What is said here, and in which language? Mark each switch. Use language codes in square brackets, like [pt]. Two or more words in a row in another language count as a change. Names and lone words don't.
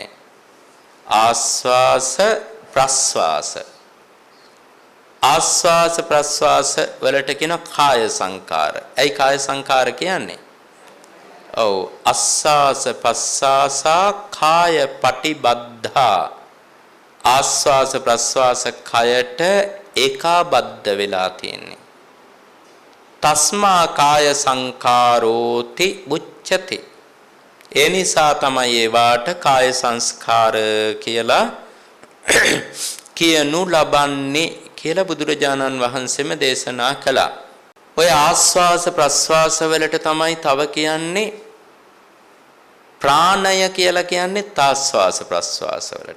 [si] ආස්වාස ප්‍රස්වාස, ආස්වාස ප්‍රස්වාස වලට කියන කාය සංඛාර. ඇයි කාය සංඛාර කියන්නේ? [pi] අස්සාස පස්සාසා කාය පටිබද්ධා. [si] ආස්වාස ප්‍රස්වාස කයට ඒකාබද්ධ වෙලා තියෙන්නේ. [pi] තස්මා කාය සංඛාරෝති උච්චති. [si] ඒ නිසා තමයි ඒවාට කාය සංස්කාර කියලා කියනු ලබන්නේ කියලා බුදුරජාණන් වහන්සේම දේශනා කළා. ඔය ආස්වාස ප්‍රස්වාස වලට තමයි තව කියන්නේ ප්‍රාණය කියලා කියන්නේ තාස්වාස ප්‍රස්වාස වලට.